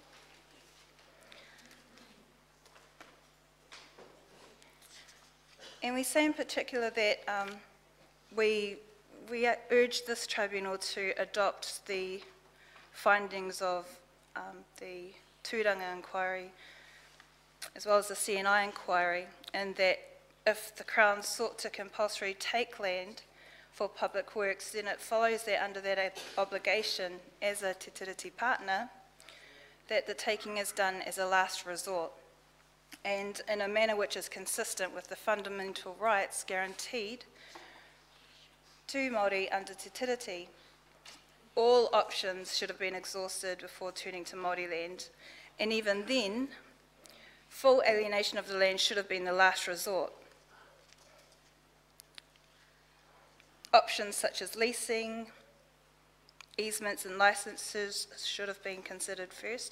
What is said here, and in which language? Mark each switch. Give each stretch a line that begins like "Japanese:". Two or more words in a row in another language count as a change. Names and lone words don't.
English: And we say in particular that we urge this tribunal to adopt the findings of the Tūranga inquiry as well as the CNI inquiry, and that if the Crown sought to compulsory take land for public works, then it follows that under that obligation as a
Māori: te tiriti
English: partner, that the taking is done as a last resort and in a manner which is consistent with the fundamental rights guaranteed to Māori under
Māori: te tiriti.
English: All options should have been exhausted before turning to Māori land, and even then, full alienation of the land should have been the last resort. Options such as leasing, easements and licenses should have been considered first.